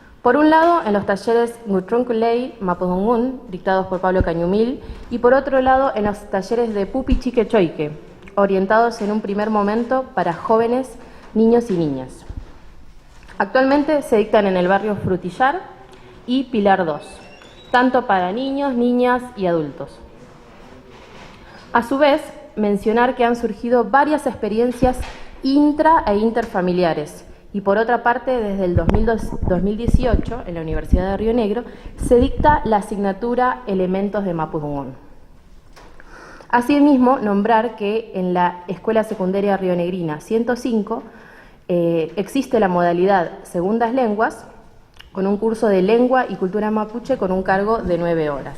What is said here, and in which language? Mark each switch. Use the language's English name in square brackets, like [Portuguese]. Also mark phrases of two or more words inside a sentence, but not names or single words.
[Spanish] Por un lado, en los talleres Ngutrunculey Mapudungun, dictados por Pablo Cañumil, y por otro lado, en los talleres de Pupi Chique Choique, orientados en un primer momento para jóvenes, niños y niñas. Actualmente se dictan en el barrio Frutillar y Pilar 2, tanto para niños, niñas y adultos. A su vez, mencionar que han surgido varias experiencias intra e interfamiliares, y por otra parte, desde el 2018, en la Universidad de Río Negro, se dicta la asignatura Elementos de Mapudungun. Asimismo, nombrar que en la Escuela Secundaria Rionegrina 105 existe la modalidad Segundas Lenguas, con un curso de Lengua y Cultura Mapuche con un cargo de 9 horas.